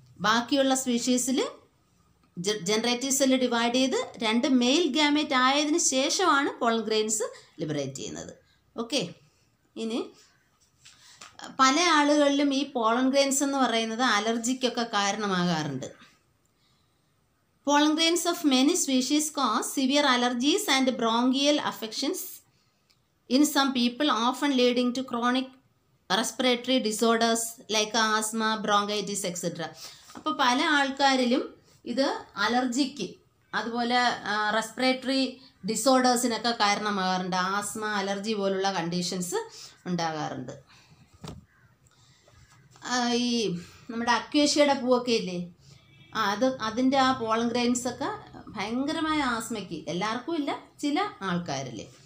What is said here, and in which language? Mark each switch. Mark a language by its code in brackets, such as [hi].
[ml] ബാക്കിയുള്ള സ്പീഷീസിൽ generative cell divide ചെയ്ത് 2 mail gamete ആയതിനു ശേഷമാണ് പോളൻ ഗ്രെയിൻസ് ലിബറേറ്റ് ചെയ്യുന്നത്. ഓക്കെ, ഇനി പല ആളുകളിലും ഈ പോളൻ ഗ്രെയിൻസ് എന്ന് പറയുന്നത് അലർജിക്കൊക്കെ കാരണമാകാറുണ്ട്. [en] Pollen grains of many species cause severe allergies and bronchial affections in some people, often leading to chronic respiratory disorders like asthma, bronchitis, etc. [ml] അപ്പോൾ പല ആൾക്കാരിലും ഇത് അലർജിക്ക് അതുപോലെ റെസ്പിറേറ്ററി ഡിസോർഡേഴ്സിനൊക്കെ കാരണമാകാറുണ്ട്. ആസ്മ, അലർജി പോലുള്ള കണ്ടീഷൻസ് ഉണ്ടാകാറുണ്ട്. ഈ നമ്മുടെ അക്വേഷ്യയുടെ പൂവൊക്കെ ഇല്ലേ, അതിൻ്റെ ആ പോളൻ ഗ്രെയിൻസൊക്കെ ഭയങ്കരമായ ആസ്മയ്ക്ക്, എല്ലാവർക്കും ഇല്ല, ചില ആൾക്കാരിൽ.